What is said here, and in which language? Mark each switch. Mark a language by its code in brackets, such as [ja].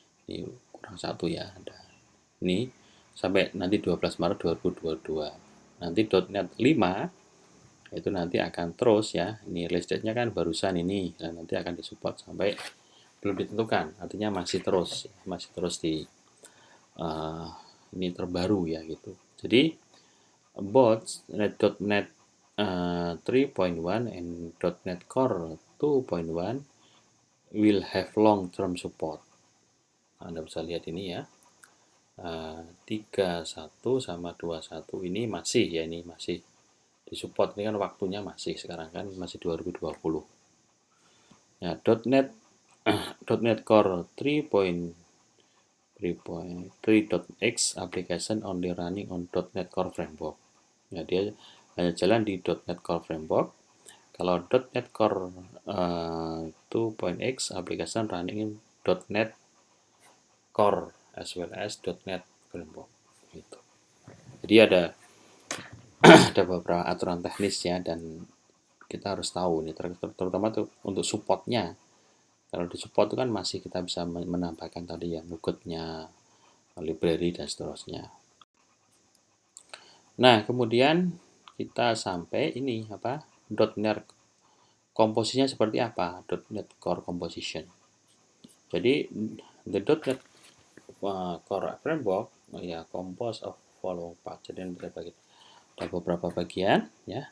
[id] Ini kurang satu ya, ada. Ini sampai nanti 12 Maret 2022. Nanti .NET 5 itu nanti akan terus ya, ini release date-nya kan barusan ini, dan nanti akan disupport sampai belum ditentukan, artinya masih terus di ini terbaru ya gitu. Jadi [en] both .NET 3.1 and .NET Core 2.1 will have long-term support. [id] Anda bisa lihat ini ya, 31 sama 21 ini masih ya, ini masih disupport. Ini kan waktunya masih, sekarang kan masih 2020. [en] Ya, .NET Core 3.3.x application only running on .NET Core Framework. [id] Ya, dia hanya jalan di .NET Core Framework. Kalau [en] .NET Core 2.x application running in .NET Core as well as .NET Framework. [id] Gitu. Jadi ada beberapa aturan teknis ya, dan kita harus tahu nih, terutama tuh untuk supportnya. Kalau di support itu kan masih kita bisa menambahkan tadi ya, nuggetnya, library dan seterusnya. Nah, kemudian kita sampai ini apa? .NET komposisinya seperti apa? .NET Core Composition. Jadi [en] the .NET Core Framework ya composed of following parts. [id] Jadi ada beberapa bagian ya.